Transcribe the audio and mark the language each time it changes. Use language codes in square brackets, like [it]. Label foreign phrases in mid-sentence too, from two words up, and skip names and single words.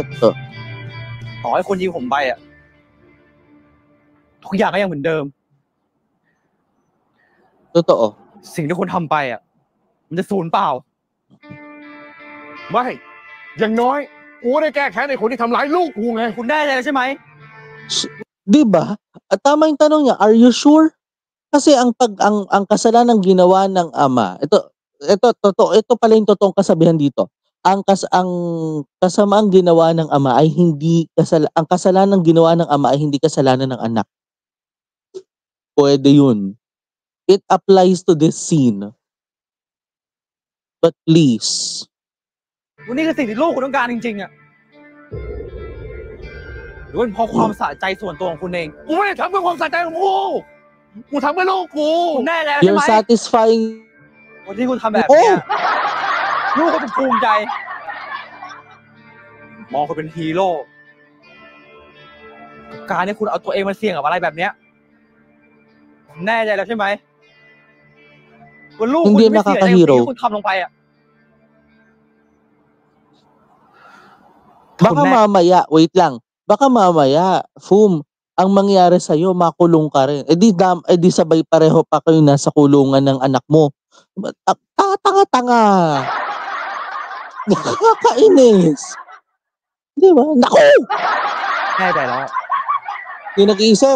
[th] ต่อให้คนยิงผมไปอ่ะทุกอย่างก็ยังเหมือนเดิม [tl] Totoo [th] สิ่งที่คุณทำไปอ่ะมันจะสูญเปล่า ไม่อย่างน้อยกูได้แก้แค้นในคนที่ทำร้ายลูกกูไง คุณได้เลยใช่ไหม [tl] Di ba? At tama yung tanong niya, [en] are you sure? [tl] Kasi ang kasalanang ginawa ng ama, ito pala yung totoong kasabihan dito. Ang kasamaang ginawa ng ama ay ang kasalanang ginawa ng ama ay hindi kasalanan ng anak. Pwede yun. [en] It applies to this scene. But please. [th] วันนี้คือสิ่งที่ลูกคุณต้องการจริงๆอ่ะหรือเป็นเพราะความสะใจส่วนตัวของคุณเอง กูไม่ได้ทำเพื่อความสะใจของกูทำเพื่อลูกกู คุณแน่แล้วใช่ไหม [en] You're satisfying [th] วันที่คุณทำแบบนี้ลูกก็จะภูมิใจมองคุณเป็นฮีโร่การที่คุณเอาตัวเองมาเสี่ยงกับอะไรแบบเนี้ยแน่ใจแล้วใช่ไหมว่าลูกคุณไม่เสี่ยงในสิ่งที่คุณทำลงไปอ่ะ [tl] Baka mamaya, wait lang. Baka mamaya, Fum, ang mangyari sa'yo, makulong ka rin. Eh di sabay pareho pa kayo nasa kulungan ng anak mo. Tanga-tanga. Nakakainis. Di ba? Naku! [th] แน่ใจแล้ว [tl] Hindi nag-iisip.